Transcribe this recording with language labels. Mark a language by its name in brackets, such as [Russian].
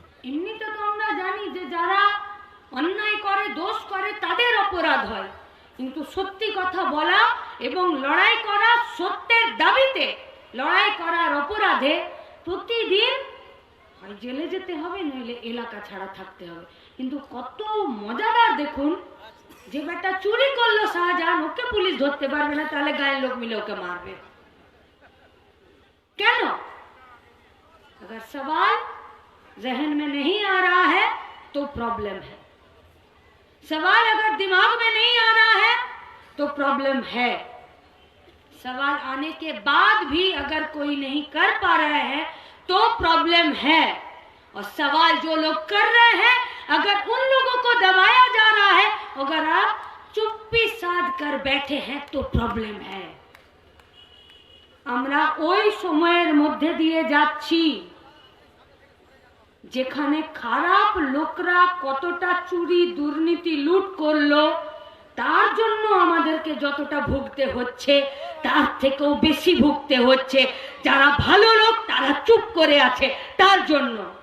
[Bangla] এমনিতে তো আমরা জানি যে যারা অন্যায় করে দোষ করে তাদের অপরাধ হয়, কিন্তু সত্যি কথা বলা এবং লড়াই করা সত্যের দাবিতে লড়াই করার অপরাধে প্রতিদিন হয় জেলে যেতে হবে, নইলে এলাকা ছাড়া থাকতে হবে। কিন্তু কত মজাদার দেখুন, যে বেটা চুরি করলো শাহজাহান, ওকে পুলিশ ধরতে পারবে না, তাহলে গায়ের লোক মিলে ওকে মারবে। কেন? [Hindi] अगर सवाल जहन में नहीं आ रहा है तो प्रॉब्लम है, सवाल अगर दिमाग में नहीं आ रहा है तो प्रॉब्लम है, सवाल आने के बाद भी अगर कोई नहीं कर पा रहे हैं तो प्रॉब्लम है, और सवाल जो लोग कर रहे हैं अगर उन लोगों को दबाया जा रहा है, अगर आप चुप्पी साध कर बैठे हैं तो प्रॉब्लम है। [Bangla] আমরা ওই সময়ের মধ্যে দিয়ে যাচ্ছি যেখানে খারাপ লোকরা কতটা চুরি দুর্নীতি লুট করলো, তার জন্য আমাদেরকে যতটা ভুগতে হচ্ছে তার থেকেও বেশি ভুগতে হচ্ছে যারা ভালো লোক তারা চুপ করে আছে তার জন্য।